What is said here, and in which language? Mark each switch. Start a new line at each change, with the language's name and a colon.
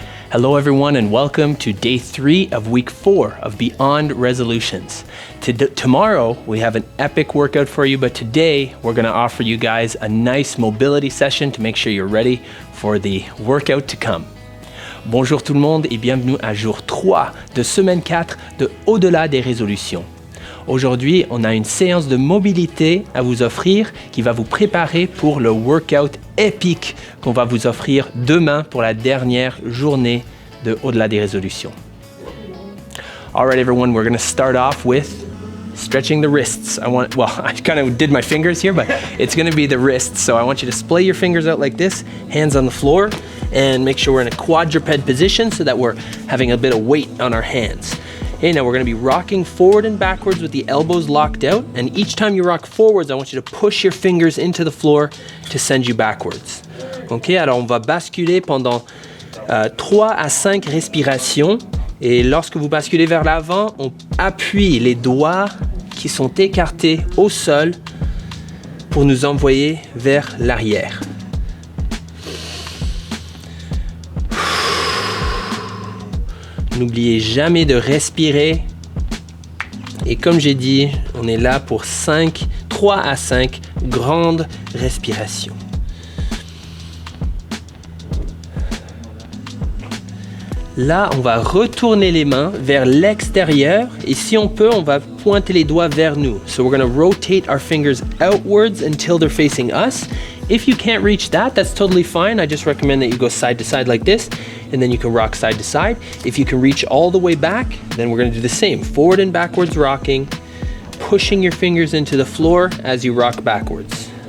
English: Hello everyone and welcome to day 3 of week 4 of Beyond Resolutions. Tomorrow we have an epic workout for you, but today we're going to offer you guys a nice mobility session to make sure you're ready for the workout to come.
French: Bonjour tout le monde et bienvenue à jour 3 de semaine 4 de Au-delà des résolutions. Aujourd'hui, on a une séance de mobilité à vous offrir qui va vous préparer pour le workout épique qu'on va vous offrir demain pour la dernière journée de Au-delà des résolutions.
English: All right, everyone, we're going to start off with stretching the wrists. I kind of did my fingers here, but it's going to be the wrists. So I want you to splay your fingers out like this, hands on the floor, and make sure we're in a quadruped position so that we're having a bit of weight on our hands. Okay, now we're going to be rocking forward and backwards with the elbows locked out, and each time you rock forwards, I want you to push your fingers into the floor to send you backwards.
French: Ok, alors on va basculer pendant 3 à 5 respirations, et lorsque vous basculez vers l'avant, on appuie les doigts qui sont écartés au sol pour nous envoyer vers l'arrière. N'oubliez jamais de respirer. Et comme j'ai dit, on est là pour 3 à 5 grandes respirations. Là, on va retourner les mains vers l'extérieur. Et si on peut, on va pointer les doigts vers nous.
English: So we're going to rotate our fingers outwards until they're facing us. If you can't reach that, that's totally fine. I just recommend that you go side to side like this, and then you can rock side to side. If you can reach all the way back, then we're going to do the same. Forward and backwards rocking, pushing your fingers into the floor as you rock backwards.